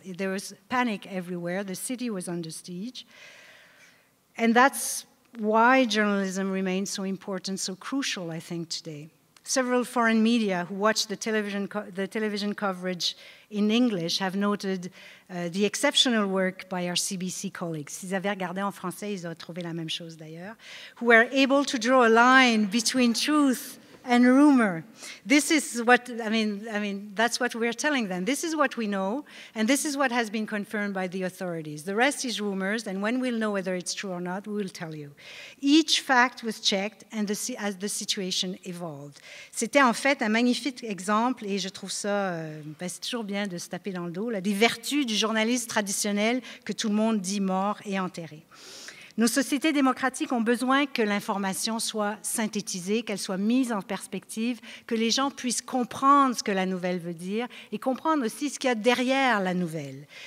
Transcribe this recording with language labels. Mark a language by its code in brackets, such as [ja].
[en] There was panic everywhere. The city was under siege. And that's why journalism remains so important, so crucial, I think, today. Several foreign media who watched the television coverage in English have noted the exceptional work by our CBC colleagues. [fr] S'ils avaient regardé en français, ils auraient trouvé la même chose d'ailleurs, [en] who were able to draw a line between truth and rumor. This is what, I mean, that's what we're telling them. This is what we know, and this is what has been confirmed by the authorities. The rest is rumors, and when we'll know whether it's true or not, we will tell you. Each fact was checked and as the situation evolved. [fr] C'était en fait un magnifique exemple, et je trouve ça, c'est toujours bien de se taper dans le dos, là, des vertus du journaliste traditionnel que tout le monde dit mort et enterré. Nos sociétés démocratiques ont besoin que l'information soit synthétisée, qu'elle soit mise en perspective, que les gens puissent comprendre ce que la nouvelle veut dire et comprendre aussi ce qu'il y a derrière la nouvelle.